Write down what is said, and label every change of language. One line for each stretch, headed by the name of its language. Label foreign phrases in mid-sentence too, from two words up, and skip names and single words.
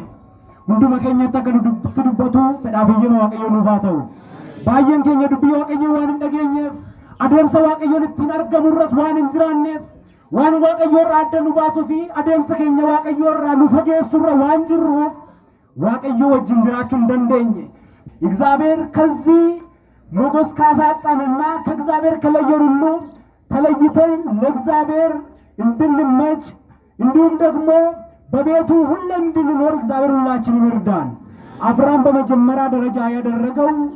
Oromo: Hunduma keenyatti akka nutti dubbatu fedhaaf eeyyama waaqayyoon nuuf haa ta'u. Baay'een keenya dubbii waaqayyoo waan hin dhageenyeef adeemsa waaqayyoon ittiin argamurras waan hin jiraanneef waan waaqayyoo irraa adda nu baasuu fi adeemsa keenya waaqayyoo irraa nu fageessurra waan jirruuf waaqayyoo wajjin jiraachuu hin dandeenye.
Amharic: እግዚአብሔር ከዚህ ሞገስ ካሳጣንና ከእግዚአብሔር ከለየን ሁሉ ተለይተን ለእግዚአብሔር እንድንመች እንዲሁም ደግሞ በቤቱ ሁሌም እንድንኖር እግዚአብሔር ሁላችንን ይርዳን። አብርሃም በመጀመሪያ ደረጃ ያደረገው